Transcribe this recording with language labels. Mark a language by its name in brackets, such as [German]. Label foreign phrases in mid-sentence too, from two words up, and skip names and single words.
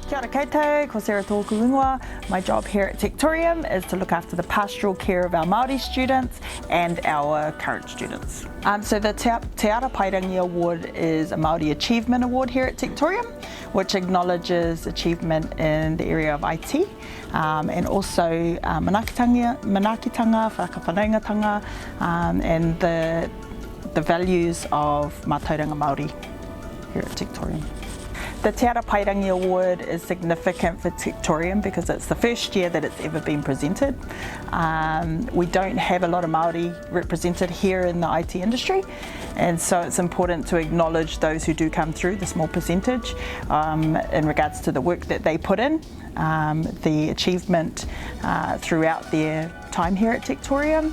[Māori] koutou, ko Sarah tōku ingoa. [English] My job here at Techtorium is to look after the pastoral care of our Māori students and our current students. So the Te Ara Paerangi Award is a Māori Achievement Award here at Techtorium, which acknowledges achievement in the area of IT and also [Māori] manakitanga, whakawhanaungatanga, [English] and the values of [Māori] mātauranga Māori [English] here at Techtorium. The Te Ara Paerangi Award is significant for Techtorium because it's the first year that it's ever been presented. We don't have a lot of Māori represented here in the IT industry, and so it's important to acknowledge those who do come through, the small percentage, in regards to the work that they put in, the achievement throughout their time here at Techtorium.